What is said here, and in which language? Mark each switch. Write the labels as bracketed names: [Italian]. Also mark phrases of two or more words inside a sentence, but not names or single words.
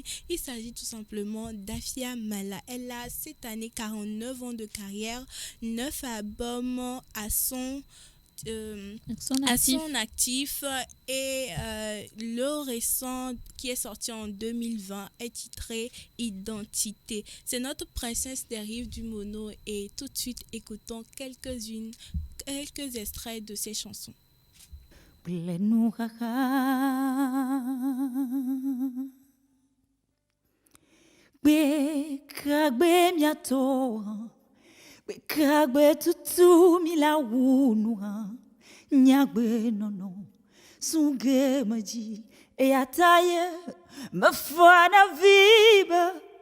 [French] Il s'agit tout simplement d'Afia Mala. Elle a cette année 49 ans de carrière, 9 albums à son actif, et le récent qui est sorti en 2020 est titré Identité. C'est notre princesse des rives du Mono, et tout de suite écoutons quelques extraits de ses chansons. [Ewe] Kagbe tutu milawunwa nyagbe nono sunge maji e ataye mafana viba